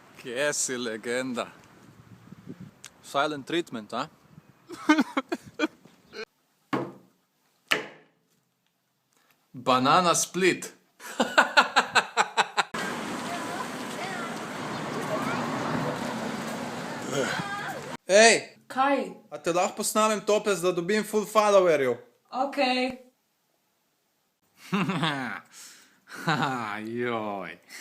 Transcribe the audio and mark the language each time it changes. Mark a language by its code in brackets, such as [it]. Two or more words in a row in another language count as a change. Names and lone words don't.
[sl] Kje si legenda? [en] Silent treatment, a? Banana split. [sl] Ej! Kaj? A te lahko posnamem toples, da dobim full followerjev? Okej. Joj.